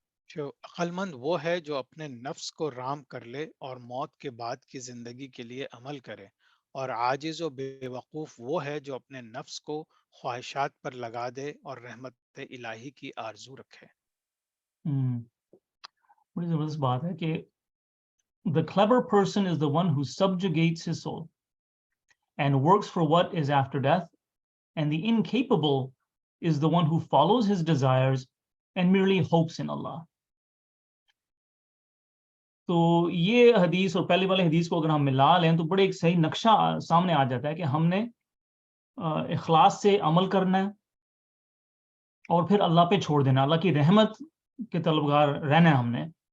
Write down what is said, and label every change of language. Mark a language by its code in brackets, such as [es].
[ur] جو عقل مند وہ ہے جو اپنے نفس کو رام کر لے اور موت کے بعد کی زندگی کے لیے عمل کرے, اور عاجز و بے وقوف وہ ہے جو اپنے نفس کو خواہشات پر لگا دے اور رحمت الہی کی آرزو رکھے. بڑی زبردست بات ہے کہ [en] the clever person is the one who subjugates his soul and works for what is after death, and the incapable is the one who follows his desires and merely hopes in Allah. [ur] تو یہ حدیث اور پہلے والے حدیث کو اگر ہم ملا لیں تو بڑے ایک صحیح نقشہ سامنے آ جاتا ہے کہ ہم نے اخلاص سے عمل کرنا ہے اور پھر اللہ پہ چھوڑ دینا, اللہ کی رحمت کے طلبگار رہنا ہے ہم نے.